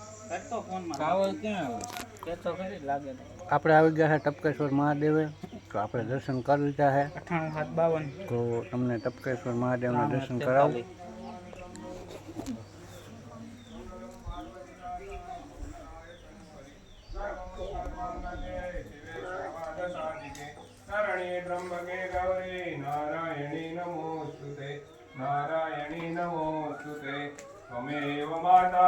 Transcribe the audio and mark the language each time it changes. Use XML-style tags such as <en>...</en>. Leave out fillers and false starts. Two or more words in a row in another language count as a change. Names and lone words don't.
<gu>આપણે આવી ગયા છે ટપકેશ્વર મહાદેવે, તો આપણે દર્શન કરી લીધા છે. 98 તો તમને ટપકેશ્વર મહાદેવના દર્શન કરાવું.</gu> <sa>त्र्यंबके गौरी नारायणी नमोस्तुते नारायणी नमोस्तुते त्वमेव माता</sa>